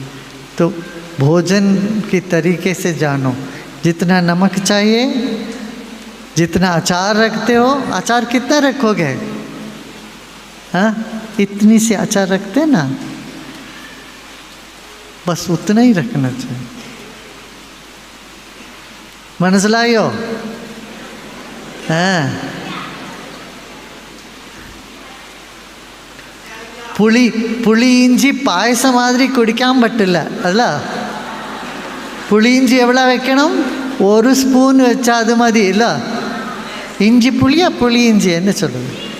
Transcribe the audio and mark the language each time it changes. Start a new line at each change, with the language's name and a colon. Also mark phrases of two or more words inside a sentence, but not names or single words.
Hindi: तो भोजन की तरीके से जानो, जितना नमक चाहिए, जितना अचार रखते हो, अचार कितना रखोगे? हाँ, इतनी सी अचार रखते ना, बस उतना ही रखना चाहिए।
Malayalam: മനസ്സിലായോ? हाँ, പുളി ഇഞ്ചി പായസം മാതിരി കുടിക്കാൻ പറ്റില്ല അല്ല. പുളി ഇഞ്ചി എവിടെ വെക്കണം? 1 സ്പൂൺ വെച്ചാൽ അത് മതി അല്ല. ഇഞ്ചി പുളിയാ പുളി ഇഞ്ചി എന്നെ ചൊല്ലുന്നു.